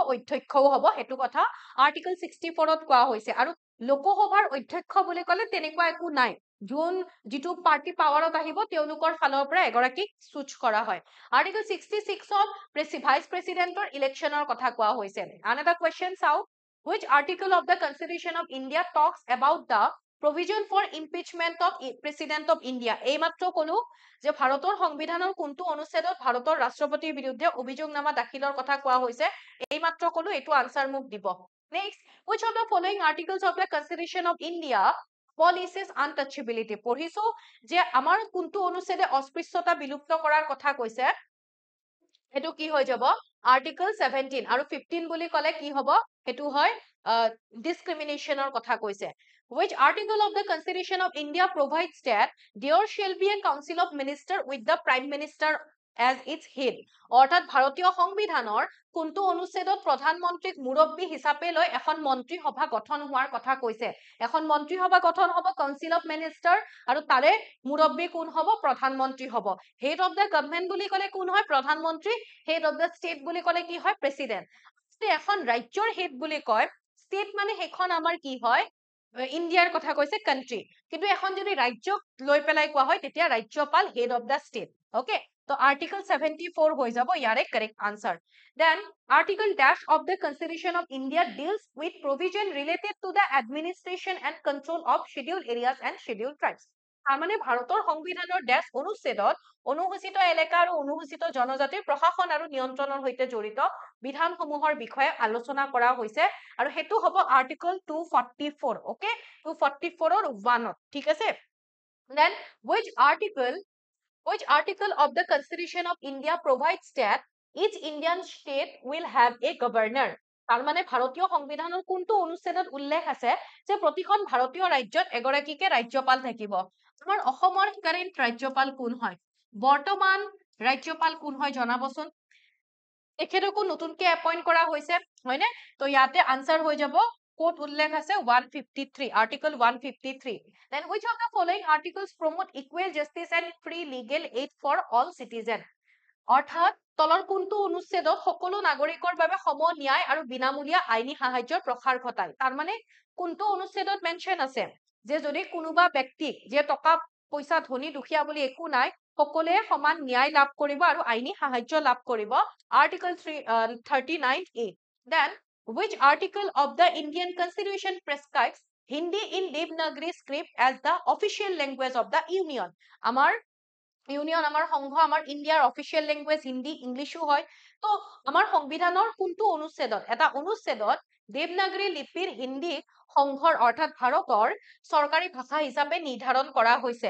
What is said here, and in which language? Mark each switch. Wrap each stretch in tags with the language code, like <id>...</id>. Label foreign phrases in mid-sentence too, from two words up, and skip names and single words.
<as>অধ্যক্ষও হ'ব। সেইটো কথা আৰ্টিকল 64ত কোৱা হৈছে। আৰু লোকসভাৰ অধ্যক্ষ বুলি ক'লে তেনেকুৱা একো নাই। যিটো পাৰ্টি পাৱাৰত আহিব তেওঁলোকৰ ফালৰ পৰা এগৰাকীক চুজ কৰা হয়। আৰ্টিকল 66ত</as> <en>vice president's election</en> <as>কথা কোৱা হৈছে। আন এটা কুৱেশ্যন চাওঁ,</as> <en>which article of the Constitution of India talks about the provision for impeachment of President of India?</en> <as>এইমাত্ৰ কলো যে ভাৰতৰ সংবিধানৰ কোনটো অনুচ্ছেদত ভাৰতৰ ৰাষ্ট্ৰপতিৰ বিৰুদ্ধে অভিযোগনামা দাখিলৰ কথা কোৱা হৈছে। এইমাত্ৰ কলো, এইটো আনসাৰ মোক দিব।</as> <en>Next, which of the following articles of the Constitution of India policies untouchability?</en> <as>পঢ়িছো যে আমাৰ কোনটো অনুচ্ছেদে অস্পৃশ্যতা বিলুপ্ত কৰাৰ কথা কৈছে। সেইটো কি হৈ যাব? আৰ্টিকল 17, আৰু 15 বুলি ক'লে কি হ'ব? সেইটো হয় ডিসক্রিমিনেশনৰ কথা কৈছে।</as> <en>Which article of the Constitution of India provides that there shall be a council of minister with the prime minister as its head?</en> <as>অৰ্থাৎ ভাৰতীয় সংবিধানৰ কোনটো অনুচ্ছেদত প্ৰধানমন্ত্ৰীক মুৰব্বী হিচাপে লৈ এখন মন্ত্ৰী সভা গঠন হোৱাৰ কথা কৈছে। এখন মন্ত্ৰী সভা গঠন হ'ব</as> <en>council of minister,</en> <as>আৰু তাৰে মুৰব্বী কোন হ'ব? প্ৰধানমন্ত্ৰী হ'ব।</as> <en>head of the government</en> <as>বুলি ক'লে কোন হয়? প্ৰধানমন্ত্ৰী।</as> <en>head of the state</en> <as>বুলি ক'লে কি হয়? প্ৰেচিডেণ্ট। এখন ৰাজ্যৰ হেড বুলি কয়, ষ্টেট মানে সেইখন আমাৰ কি হয়? ইণ্ডিয়াৰ কথা কৈছে, কাণ্ট্ৰি। কিন্তু এখন যদি ৰাজ্যক লৈ পেলাই কোৱা হয় তেতিয়া ৰাজ্যপাল,</as> <en>head of the state.</en> <as>অকে, তো আৰ্টিকল 74 হৈ যাব ইয়াৰে</as> <en>correct answer. Then article dash of the Constitution of India deals with provision related to the administration and control of scheduled areas and scheduled tribes.</en> <as>তাৰমানে ভাৰতৰ সংবিধানৰ ডেশ অনুচ্ছেদত অনুসূচিত এলেকা আৰু অনুসূচিত জনজাতিৰ প্ৰশাসন আৰু নিয়ন্ত্ৰণৰ সৈতে জড়িত বিধানসমূহৰ বিষয়ে আলোচনা কৰা হৈছে, আৰু সেইটো হ'ব আৰ্টিকল 244। ওকে, 244ৰ 1ত, ঠিক আছে।</as> <en>Then which article of the Constitution of India provides that each Indian state will have a governor?</en> <as>তাৰমানে ভাৰতীয় সংবিধানৰ কোনটো অনুচ্ছেদত উল্লেখ আছে যে প্ৰতিখন ভাৰতীয় ৰাজ্যত এগৰাকীকে ৰাজ্যপাল থাকিব? আমাৰ অসমৰ কাৰেণ্ট ৰাজ্যপাল কোন হয়? বৰ্তমান ৰাজ্যপাল কোন হয় জনাবচোন। তেখেতকো নতুনকে এপইন্ট কৰা হৈছে, হয়নে? তো ইয়াতে আনসাৰ হৈ যাব, ক'ত উল্লেখ আছে? 153, আৰ্টিকল 153।</as> <en>Then which of the following articles promote equal justice and free legal aid for all citizens?</en> <as>অৰ্থাৎ তলৰ কোনটো অনুচ্ছেদত সকলো নাগৰিকৰ বাবে সম ন্যায় আৰু বিনামূলীয়া আইনী সাহায্যৰ প্ৰসাৰ ঘটায়? তাৰমানে কোনটো অনুচ্ছেদত মেনশ্যন আছে যে যদি কোনোবা ব্যক্তিক, যে টকা পইচা ধনী দুখীয়া বুলি একো নাই, সকলোৱে সমান ন্যায় লাভ কৰিব আৰু আইনী সাহায্য লাভ কৰিব। আৰ্টিকল 39A।</as> <en>Then which article of the Indian Constitution prescribes Hindi in Devanagari script as the official language of the Union?</en> <as>আমাৰ আমাৰ সংঘ, আমাৰ ইণ্ডিয়াৰ</as> <en>official language</en> <as>হিন্দী, ইংলিছো হয়। তো আমাৰ সংবিধানৰ কোনটো অনুচ্ছেদত, এটা অনুচ্ছেদত দেৱনাগৰী লিপিৰ হিন্দী সংঘৰ অৰ্থাৎ ভাৰতৰ চৰকাৰী ভাষা হিচাপে নিৰ্ধাৰণ কৰা হৈছে?</as>